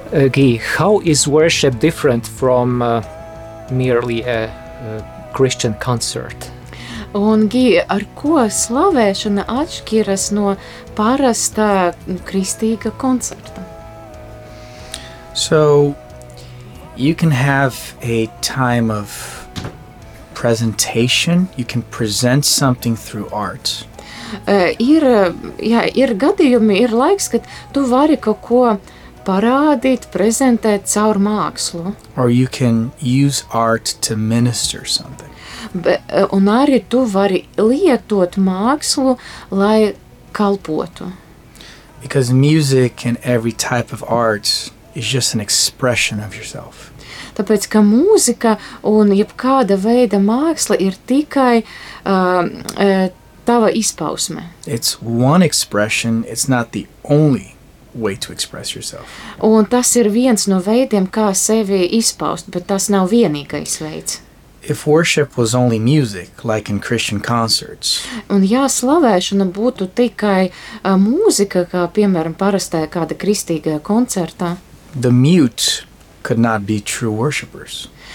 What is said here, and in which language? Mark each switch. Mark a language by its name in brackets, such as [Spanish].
[English] Guy, how is worship different from merely a Christian concert? [Latvian] Un, Guy, ar ko slavēšana atšķiras no parastā kristīga koncerta? [English] So, you can have a time of presentation. You can present something through art. [Latvian] Ir gadījumi, ir laiks, kad tu vari kaut ko parādīt, prezentēt caur mākslu. [English] Or you can use art to minister something. [Latvian] Un arī tu vari lietot mākslu, lai kalpotu. [English] Because music and every type of art is just an expression of yourself. [Latvian] Tāpēc, ka mūzika un jebkāda veida māksla ir tikai tava izpausme. [English] It's one expression, it's not the only way to express yourself. [Latvian] Un tas ir viens no veidiem, kā sevi izpaust, bet tas nav vienīgais veids. [English] If worship was only music, like in Christian concerts. [Latvian] Un ja slavēšana būtu tikai mūzika, kā piemēram parastajā kāda kristīgajā koncertā. [English] The mute could not be true worshipers.